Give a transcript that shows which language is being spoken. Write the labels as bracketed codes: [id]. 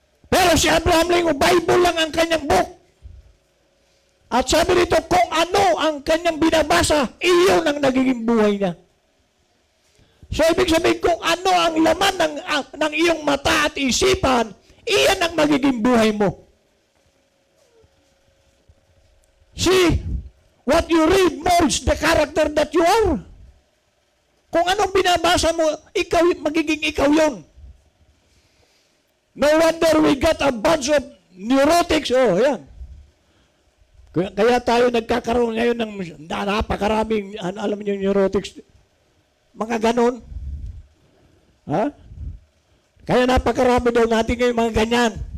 [tl] Pero si Abraham Lincoln, Bible lang ang kanyang book. At sabi nito, kung ano ang kanyang binabasa, iyon ang nagiging buhay niya. So, ibig sabihin, kung ano ang laman ng iyong mata at isipan, iyan ang magiging buhay mo. [en] See, what you read molds the character that you are. [tl] Kung anong binabasa mo, ikaw, magiging ikaw yun. [en] No wonder we got a bunch of neurotics. [tl] Oh, yan. Kaya tayo nagkakaroon ngayon ng napakaraming, alam niyo, neurotics. Mga ganon. Ha? Kaya napakarami daw natin ngayon mga ganyan.